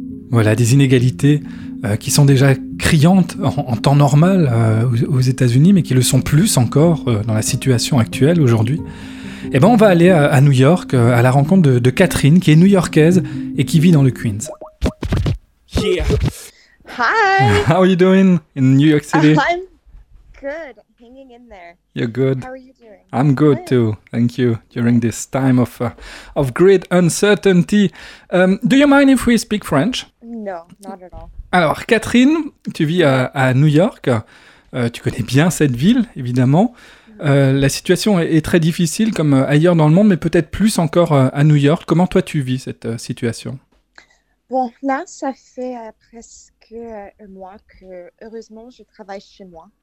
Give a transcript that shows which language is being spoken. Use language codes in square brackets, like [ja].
[fr] Voilà, des inégalités qui sont déjà criantes en temps normal aux États-Unis, mais qui le sont plus encore dans la situation actuelle aujourd'hui. Eh bien, on va aller à New York, à la rencontre de Catherine, qui est new-yorkaise et qui vit dans le Queens. [en] Yeah. Hi. How are you doing in New York City? I'm good, hanging in there. You're good. How are you doing? I'm good too. Thank you. During this time of great uncertainty, do you mind if we speak French? No, not at all. [fr] Alors, Catherine, tu vis à New York. Tu connais bien cette ville, évidemment. La situation est très difficile, comme ailleurs dans le monde, mais peut-être plus encore à New York. Comment toi tu vis cette situation? Bon, là, ça fait presque un mois que, heureusement, je travaille chez moi.